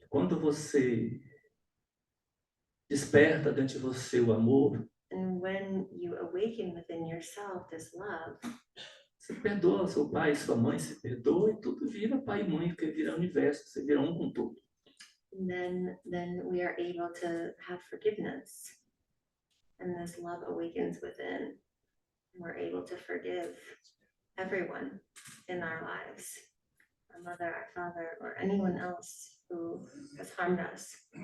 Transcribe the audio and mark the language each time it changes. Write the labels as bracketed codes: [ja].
[pt] Quando você desperta dentro de você o amor, [en] And when you awaken within yourself this love, [pt] você perdoa seu pai, sua mãe, se perdoa e tudo vira pai e mãe, porque vira universo, você vira um com tudo. [en] then we are able to have forgiveness. And this love awakens within. We're able to forgive everyone in our lives, our mother, our father, or anyone else who has harmed us.